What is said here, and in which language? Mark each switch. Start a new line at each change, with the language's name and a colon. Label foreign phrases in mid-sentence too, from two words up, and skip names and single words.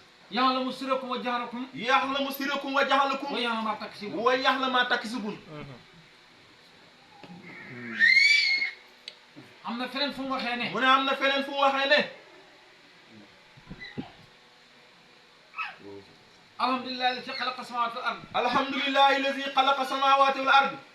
Arabic: يعلم سركم وجهركم يعلم سركم وجهركم. ويعلم ما تكسبون ويعلم ما تكسبون.
Wolof: Am na feneen fu mu waxee ne. Mu ne am na feneen fu mu waxee ne.
Arabic: الحمد لله الذي خلق السماوات والأرض الحمد لله الذي خلق السماوات والأرض.